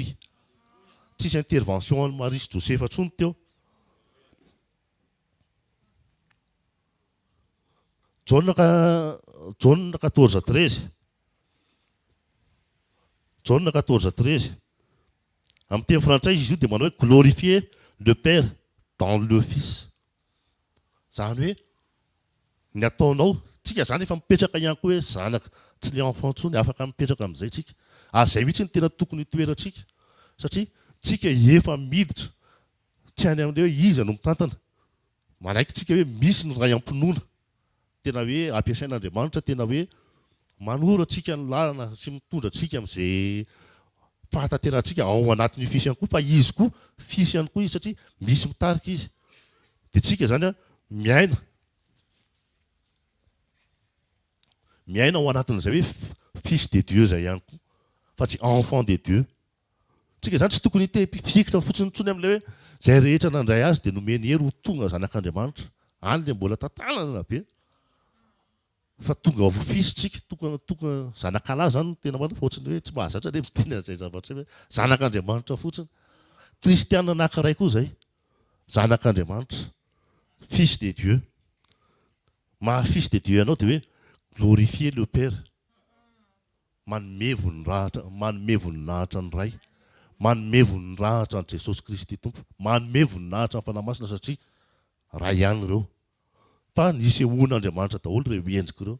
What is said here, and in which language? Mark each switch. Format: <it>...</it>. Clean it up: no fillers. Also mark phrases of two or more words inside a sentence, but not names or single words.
<mg>Tsisy intervention an'ny Marisy Josefa intsony teo.</mg> <fr>Jaune 14:13. Jaune 14:13.</fr> <mg>Amin'ny teny frantsay izy io dia manao hoe</mg> <fr>glorifier le Père dans le Fils.</fr> <mg>Zany hoe ny ataonao, tsika zany efa mipetraka ihany koa hoe zanaka, tsy le enfant intsony afaka mipetraka amin'izay tsika. Ary izay mihitsy ny tena tokony toerantsika. Satria tsika efa miditra tsy any amin'ilay hoe iza no mitantana. Manaiky tsika hoe misy ny ray am-pinoana. Tena hoe ampiasain'Andriamanitra tena hoe manoro antsika ny lalana sy mitondra antsika amin'izay fahatanterantsika ao anatin'ny fisy ihany koa, fa izy koa fisy ihany koa izy satria misy mitarika izy. Dia tsika zany miaina ao anatin'izay hoe</mg> <fr>fils de Dieu</fr> <mg>zay ihany koa, fa tsy</mg> <fr>enfant de Dieu.</fr> <mg>Tsika zany tsy tokony fikitra fotsiny intsony amin'ilay hoe izay rehetra nandray azy dia nomeny hery ho tonga zanak'Andriamanitra. Any dia mbola tantanana be. Fa tonga ho fisy tsika, tonga zanak'alahy zany tena marina, fa ohatrany hoe tsy mahazatra ilay miteny an'izay zavatra hoe zanak'Andriamanitra fotsiny. Kristianina anankiray koa zay, zanak'Andriamanitra,</mg> <fr>fils de Dieu. Fils de Dieu</fr> <mg>ianao dia hoe</mg> <fr>glorifier le Père.</fr> <mg>Manome voninahitra ny ray, manome voninahitra ny Jesosy Kristy Tompo, manome voninahitra ny fanahy masina satria ray ihany ireo. Fa nisy ehoan'Andriamanitra daholo ireo endrika ireo.</mg>